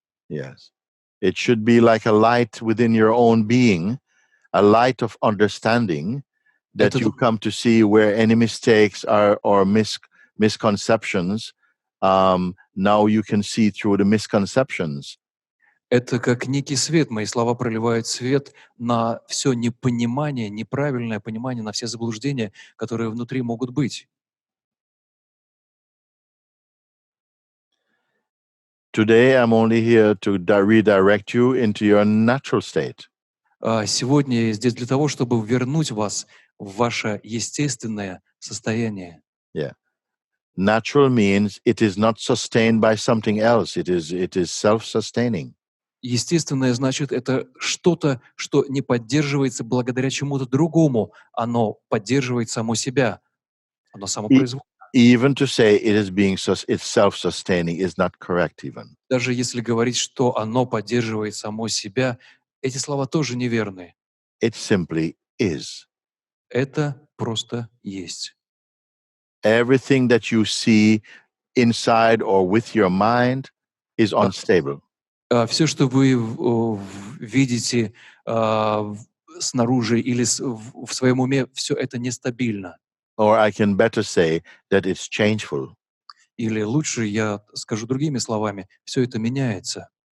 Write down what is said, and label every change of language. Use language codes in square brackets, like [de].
[en] Yes. It should be like a light within your own being, a light of understanding that [ru] Это [en] you come to see where any mistakes are or misconceptions. Now you can see through the misconceptions. [ru] Это как некий свет. Мои слова проливают свет на все непонимание, неправильное понимание, на все заблуждения, которые внутри могут быть. [en] Today, I'm only here to redirect you into your natural state. [ru] Сегодня я здесь для того, чтобы вернуть вас в ваше естественное состояние. [en] Yeah. Natural means it is not sustained by something else. It is self-sustaining. [ru] Естественное значит, это что-то, что не поддерживается благодаря чему-то другому. Оно поддерживает само себя. Оно самопроизвольно. [en] Even to say it is it's self-sustaining is not correct even. [ru] Даже если говорить, что оно поддерживает само себя, эти слова тоже неверны. [en] It simply is. [ru] Это просто есть. [en] Everything that you see inside or with your mind is unstable. [ru] Все, что вы видите снаружи или в своем уме, все это нестабильно. [en] Or I can better say that it's changeful, [ru] Или лучше я скажу другими словами, все это меняется,